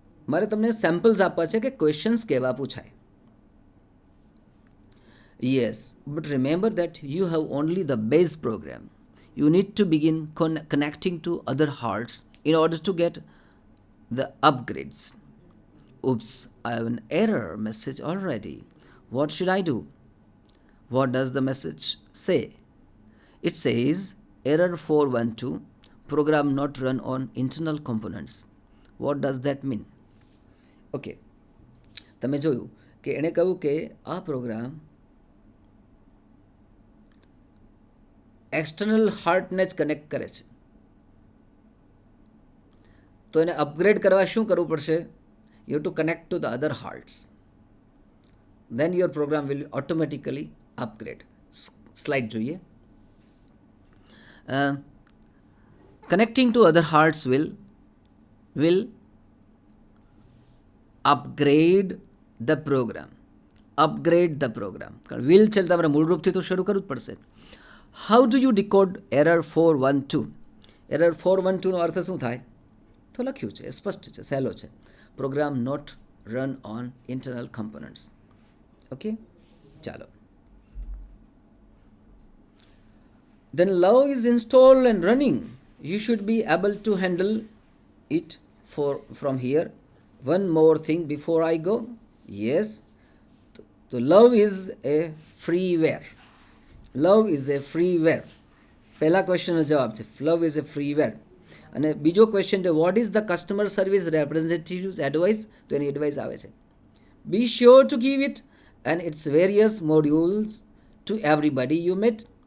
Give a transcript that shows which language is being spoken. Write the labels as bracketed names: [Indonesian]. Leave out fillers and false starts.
[Gujarati] મારે તમને સેમ્પલ્સ આપવા છે કે ક્વેશ્ચન્સ કેવા પૂછાય. [English] Yes, but remember that you have only the base program. You need to begin connecting to other hearts in order to get the upgrades. Oops, I have an error message already. What should I do? What does the message say? It says error 412, program not run on internal components. What does that mean? [Gujarati] Okay, તમે જોયું કે એણે કહ્યું કે આ programme external હાર્ટને જ connect કરે છે. તો એને અપગ્રેડ કરવા શું કરવું પડશે? [English] You to connect to the other hearts. Then your program will automatically upgrade. [Gujarati] Slide જોઈએ. [English] Connecting to other hearts will upgrade the program. Upgrade the program. [Gujarati] કારણ વિલ છે તમારે મૂળરૂપથી તો શરૂ કરવું જ પડશે. [English] How do you decode error 412? [Gujarati] Error 412 નો અર્થ શું થાય? તો લખ્યું છે, સ્પષ્ટ છે, સહેલો છે. [English] Program not run on internal components. [Gujarati] Okay, ચાલો. [English] Then love is installed and running. You should be able to handle it from here. One more thing before I go. Yes, so love is a freeware. Love is a freeware. [Gujarati] પહેલા ક્વેશ્ચનનો જવાબ છે [English] Love is a freeware. [Gujarati] અને બીજો question છે [English] What is the customer service representatives advice? [Gujarati] તો એની advice આવે છે [English] Be sure to give it and its various modules to everybody you met.